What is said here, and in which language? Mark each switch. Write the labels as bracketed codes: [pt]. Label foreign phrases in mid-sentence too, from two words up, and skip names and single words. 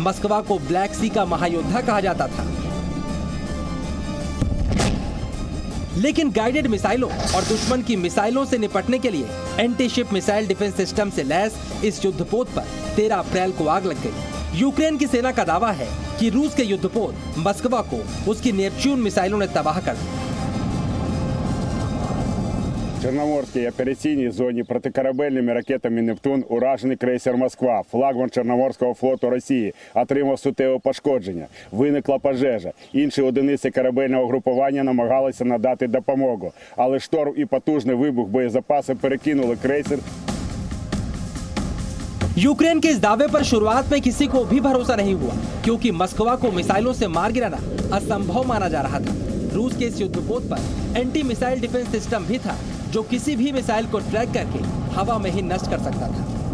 [hi] मस्कवा को ब्लैक सी का महायोद्धा कहा जाता था, लेकिन गाइडेड मिसाइलों और दुश्मन की मिसाइलों से निपटने के लिए [en] anti ship missile defense system [hi] से लैस इस युद्धपोत पर 13 अप्रैल को आग लग गई। यूक्रेन की सेना का दावा है कि रूस के युद्धपोत मस्कवा को उसकी नेपच्यून मिसाइलों ने तबाह कर दिया। [uk] В Чорноморській операційній зоні протикорабельними ракетами «Нептун» уражений крейсер «Москва», флагман Чорноморського флоту Росії, отримав суттєве пошкодження. Виникла пожежа. Інші одиниці корабельного групування намагалися надати допомогу. Але шторм і потужний вибух боєзапасу перекинули крейсер. [hi] यूक्रेन के इस दावे पर शुरुआत में किसी को भी भरोसा नहीं हुआ, क्योंकि मस्कवा को मिसाइलों से मार गिराना असंभव माना जा रहा था। रूस के इस युद्धपोत पर [en] anti missile defense system [hi] भी था, जो किसी भी मिसाइल को ट्रैक करके हवा में ही नष्ट कर सकता था।